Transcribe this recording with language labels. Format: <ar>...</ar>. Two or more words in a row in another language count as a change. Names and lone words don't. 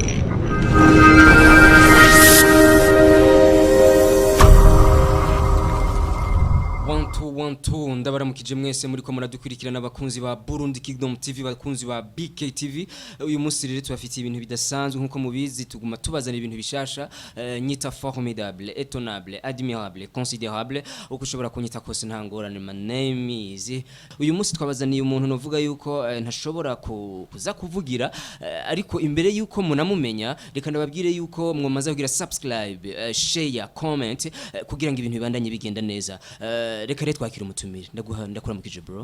<rn>Ndabaramukije mwese muri ko muradukurikirana abakunzi ba Burundi Kingdom TV, bakunzi ba BKTV. Uyu munsi rero tubafitiye ibintu bidasanzwe nkuko mubizi, tuguma tubazana ibintu bishasha. Nyita</rn> <fr>formidable, étonnable, admirable, considérable,</fr> <rn>uko ushobora kunyita kose ntangorane.</rn> <en>My name is.</en> <rn>Uyu munsi twabazaniye umuntu novuga yuko ntashobora kuza kuvugira, ariko imbere yuko munamumenya reka ndababwire yuko mwamaze kugira</rn> <en>subscribe, share, comment</en> <rn>kugira ngo ibintu bibandanye bigenda neza. Reka rero twakira umutumire. Ndakura mukije bro.</rn>